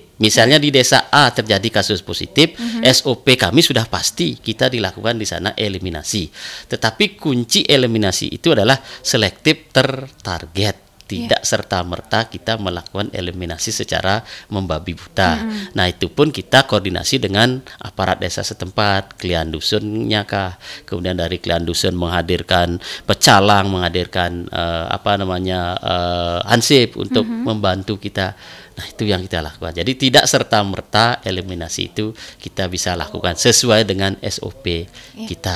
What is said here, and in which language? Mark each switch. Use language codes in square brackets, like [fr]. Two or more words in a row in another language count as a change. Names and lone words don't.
[id] Misalnya di desa A terjadi kasus positif, SOP kami sudah pasti kita dilakukan di sana eliminasi. Tetapi kunci eliminasi itu adalah selektif tertarget. Tidak serta-merta kita melakukan eliminasi secara membabi buta. Nah, itu pun kita koordinasi dengan aparat desa setempat, klian dusunnya kah, kemudian dari klian dusun menghadirkan pecalang, menghadirkan hansip untuk membantu kita. Nah, itu yang kita lakukan. Jadi tidak serta-merta eliminasi itu kita bisa lakukan sesuai dengan SOP kita.